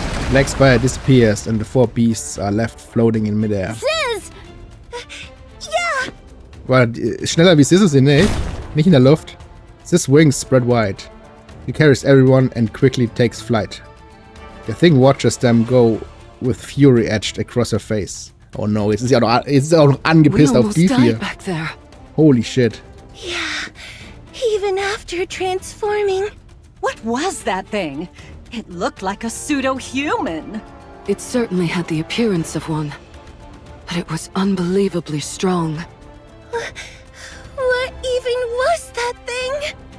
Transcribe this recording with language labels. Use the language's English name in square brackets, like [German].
[English] Black spire disappears and the four beasts are left floating in midair. Sis! Yeah! [German] War schneller wie Sis sind, ne? Nicht in der Luft. [English] Sis' wings spread wide. He carries everyone and quickly takes flight. The thing watches them go with fury etched across her face. [German] Oh no, jetzt ist sie auch noch angepisst auf die vier. [English] Back there. Holy shit. Yeah. Even after transforming. What was that thing? It looked like a pseudo-human. It certainly had the appearance of one, but it was unbelievably strong. What even was that thing?